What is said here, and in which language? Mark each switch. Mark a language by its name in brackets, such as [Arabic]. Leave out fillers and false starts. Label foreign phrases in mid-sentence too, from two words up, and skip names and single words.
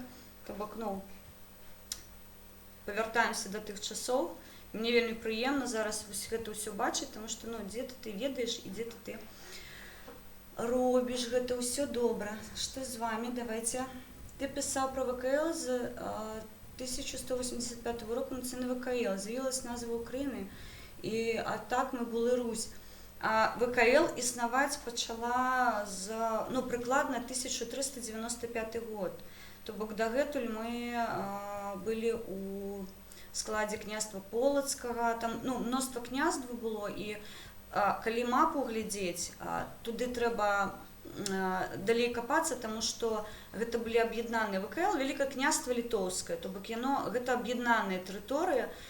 [Belarusian] То бок, ну, павяртаемся да тых часоў. Мне вельмі прыемна зараз гэта ўсё бачыць, таму што, ну, дзе ты ведаеш і дзе ты робіш гэта ўсё добра. [Ukrainian] Што з вами? Давайте. Ты пісаў пра ВКЛ з 1185 року, ну, це не ВКЛ, з'явилась назва України, а так ми були Русь. [Belarusian] А ВКЛ існаваць пачала з, ну, прыкладна 1395 год. То бок дагэтуль мы былі у складзе княства Полацкага, там, ну, мноства княстваў было, і калі мапу глядзець, туды трэба далей капацца, таму што гэта былі аб'яднаныя ВКЛ, Вялікае княства Літоўскае, то бок яно, гэта аб'яднаныя тэрыторыі.